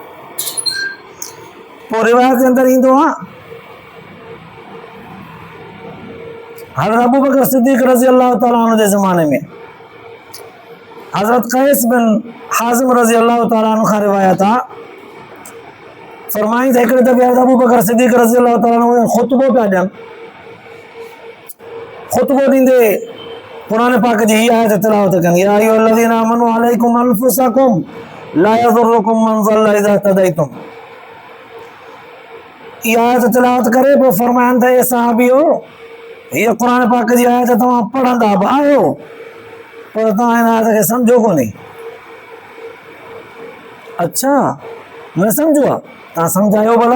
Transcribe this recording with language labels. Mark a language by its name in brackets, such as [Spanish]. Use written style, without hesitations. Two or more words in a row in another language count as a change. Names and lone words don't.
[Sindhi] पोइ रिवायत जे अंदरि ईंदो आहे हज़रत अबू बकर सिद्दीक़ [Arabic] رضي الله تعالى عنه [Sindhi] जे ज़माने में हज़रत कैस बिन हाज़िम [Arabic] رضي الله تعالى عنه [Sindhi] खां रिवायत आहे, फरमाई त हिकिड़े दफ़े हज़रत अबू बकर सिद्दीक़ [Arabic] رضي الله تعالى عنه [Sindhi] ख़ुतबो पिया ॾियनि। ख़ुतबो ॾींदे क़ुर पाक जी हीअ आयत तिलावत कनि [Arabic] يا أيها الذين آمنوا عليكم أنفسكم لا يضركم من ضل إذا اهتديتم. [Sindhi] इहा आयत तिलावत करे पोइ फरमाइनि त ए सहाबियो, हीअ क़ुर पाक जी आयत तव्हां पढ़ंदा बि आहियो पर तव्हां हिन आयत खे सम्झो कोन्हे। अच्छा न सम्झो आहे, तव्हां सम्झायो भला।